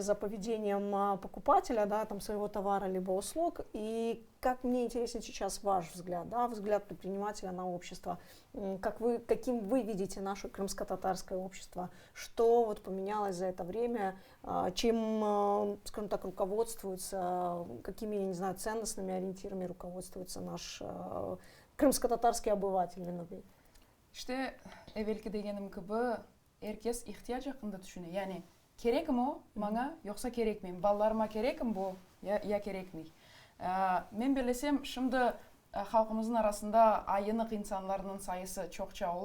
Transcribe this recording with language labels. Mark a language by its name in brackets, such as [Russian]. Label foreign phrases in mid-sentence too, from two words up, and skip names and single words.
[Russian] за поведением покупателя, да, там, своего товара либо услуг, и как мне интересен сейчас ваш взгляд, да, взгляд предпринимателя на общество, каким вы видите наше крымско-татарское общество, что вот поменялось за это время, чем, скажем так, руководствуется, какими, я не знаю, ценностными ориентирами руководствуется наш крымско-татарский обыватель, виноват. [Crimean Tatar] İşte evvelki degenim gibi herkes ihtiyaç hakkında düşünüyor. Yani kerek mi o bana yoksa kerek mi? Ballarıma kerek mi bu ya kerek mi? Men bilesem şimdi halkımızın arasında ayınık insanların sayısı çokça ola.